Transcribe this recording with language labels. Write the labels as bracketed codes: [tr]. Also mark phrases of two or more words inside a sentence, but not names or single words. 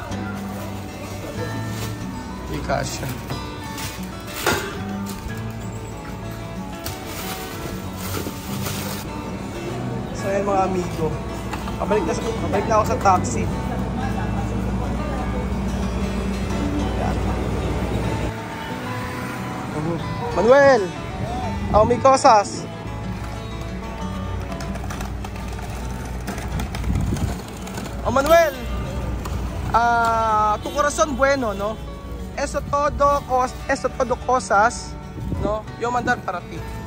[tl] May kasya. So, ayan mga amigo. Pabalik na ako sa taxi. Manuel, may cosas. [es] Manuel, tu corazón bueno, ¿no? Eso todo cosas, ¿no? Yo mandar para ti.